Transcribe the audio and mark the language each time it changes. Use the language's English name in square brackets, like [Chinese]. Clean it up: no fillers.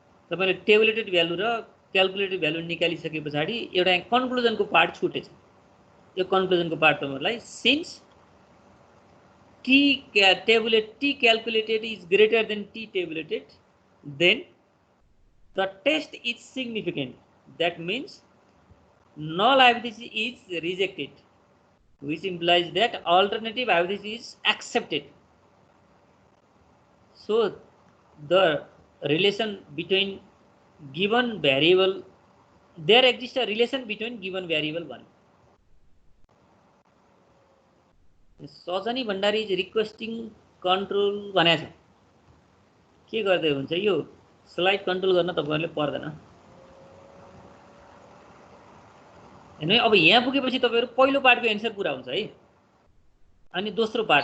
[Nepali] तपाईले tabulated value र calculated value निकालिसकेपछि एउटा कन्क्लुजनको पार्ट छुटेछ। यो कन्क्लुजनको पार्ट तपाईहरुलाई [English] Since t calculated is greater than t tabulated then the test is significant. That means null hypothesis is rejected, which implies that alternative hypothesis is accepted. So the relation between given variable, there exists a relation between given variable 1. [Nepali] Sajani Bhandari [English] is requesting control [Nepali] भनेको छ के गर्दै हुन्छ यो slide control गर्न तपाईहरुले पर्दैन। हैन अब यहाँ पुगेपछि तपाईहरु पहिलो पार्टको एन्सर पूरा हुन्छ है। अनि दोस्रो पार्ट